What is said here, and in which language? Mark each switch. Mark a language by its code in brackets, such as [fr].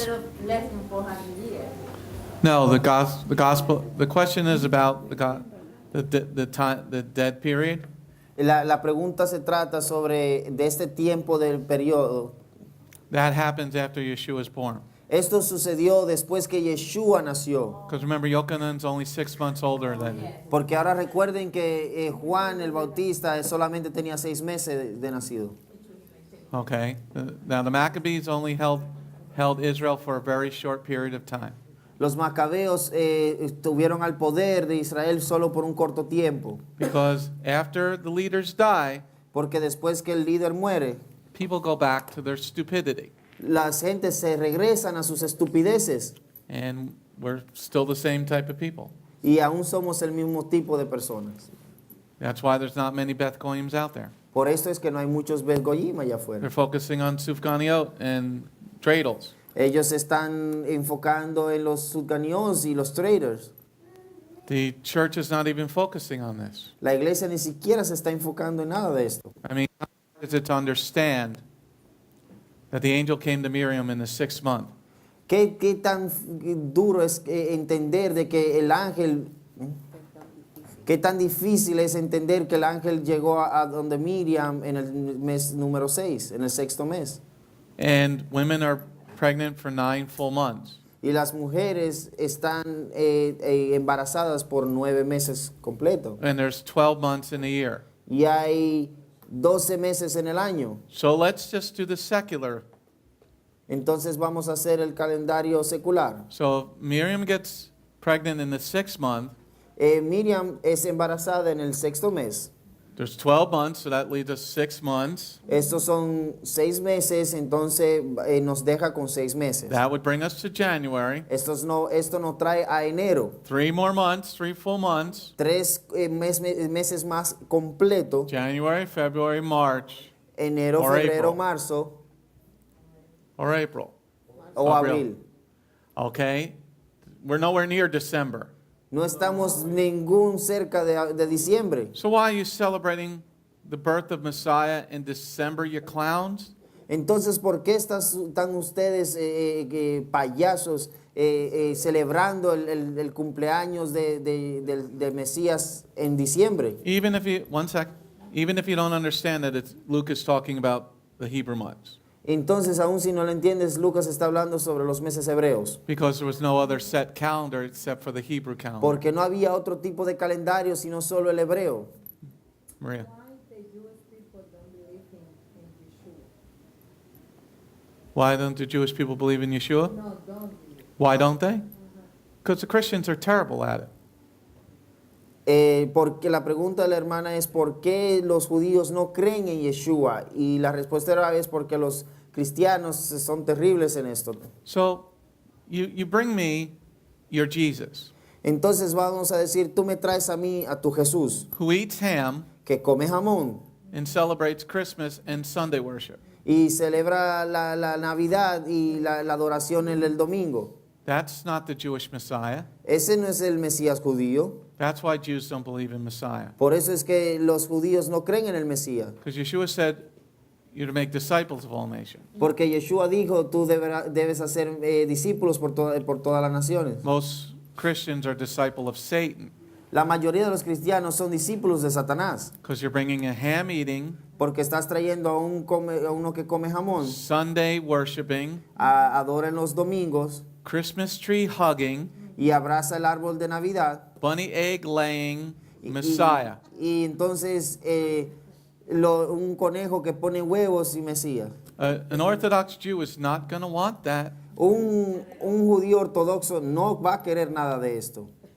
[en] little bit of less than 400 years. No, the gospel. The question is about the dead period. [es] La pregunta se trata sobre de este tiempo del periodo. [en] That happens after Yeshua is born. [es] Esto sucedió después que Yeshua nació. [en] Because remember, Yochanan's only 6 months older than him. [es] Porque ahora recuerden que Juan el Bautista solamente tenía 6 meses de nacido. [en] Okay. Now the Maccabees only held Israel for a very short period of time. [es] Los macabeos estuvieron al poder de Israel solo por un corto tiempo. [en] Because after the leaders die, [es] Porque después que el líder muere, [en] people go back to their stupidity. [es] las gentes se regresan a sus estupideces. [en] And we're still the same type of people. [es] Y aún somos el mismo tipo de personas. [en] That's why there's not many Beth Goyims out there. [es] Por esto es que no hay muchos Bet Goyim allá afuera. [en] They're focusing on Sufganiot and dreidels. [es] Ellos están enfocando en los Sudganios y los traders. [en] The church is not even focusing on this. [es] La iglesia ni siquiera se está enfocando en nada de esto. [en] I mean, how hard is it to understand that the angel came to Miriam in the 6th month? [es] ¿Qué tan duro es entender de que el ángel ¿Qué tan difícil es entender que el ángel llegó a donde Miriam en el mes número 6, en el sexto mes? [en] And women are pregnant for 9 full months. [es] Y las mujeres están embarazadas por 9 meses completos. [en] And there's 12 months in a year. [es] Y hay 12 meses en el año. [en] So let's just do the secular. [es] Entonces vamos a hacer el calendario secular. [en] So Miriam gets pregnant in the 6th month. [es] Miriam es embarazada en el sexto mes. [en] There's 12 months, so that leaves us 6 months. [es] Estos son 6 meses, entonces nos deja con 6 meses. [en] That would bring us to January. [es] Esto nos trae a enero. [en] 3 more months, 3 full months. [es] 3 meses más completo. [en] January, February, March, [es] Enero, [en] Or [es] febrero, [en] April. [es] marzo [en] or April. [es] o abril. [en] Okay? We're nowhere near December. [es] No estamos ningún cerca de diciembre. [en] So why are you celebrating the birth of Messiah in December, you clowns? [es] Entonces, ¿por qué están ustedes payasos celebrando el cumpleaños del Mesías en diciembre? [en] Even if you don't understand that Luke is talking about the Hebrew months. [es] Entonces, aún si no lo entiendes, Lucas está hablando sobre los meses hebreos. [en] Because there was no other set calendar except for the Hebrew calendar. [es] Porque no había otro tipo de calendario sino solo el hebreo. [en] Maria. Why don't the Jewish people believe in Yeshua? No, don't. Why don't they? Because the Christians are terrible at it. [es] Porque la pregunta de la hermana es ¿por qué los judíos no creen en Yeshua? Y la respuesta era es porque los cristianos son terribles en esto. [en] So you bring me your Jesus, [es] Entonces vamos a decir, tú me traes a mí a tu Jesús, [en] who eats ham [es] que come jamón [en] and celebrates Christmas and Sunday worship. [es] y celebra la Navidad y la adoración en el domingo. [en] That's not the Jewish Messiah. [es] Ese no es el Mesías judío. [en] That's why Jews don't believe in Messiah. [es] Por eso es que los judíos no creen en el Mesías. [en] Because Yeshua said, you're to make disciples of all nations. [es] Porque Yeshua dijo, tú debes hacer discípulos por todas las naciones. [en] Most Christians are disciple of Satan [es] La mayoría de los cristianos son discípulos de Satanás. [en] because you're bringing a ham eating, [es] Porque estás trayendo a uno que come jamón, [en] Sunday worshiping, [es] adora en los domingos [en] Christmas tree hugging, [es] y abraza el árbol de Navidad. [en] bunny egg laying [es] Y- [en] Messiah. [es] Y entonces un conejo que pone huevos y Mesías. [en] An Orthodox Jew is not going to want that. [es] Un judío ortodoxo no va a querer nada de esto.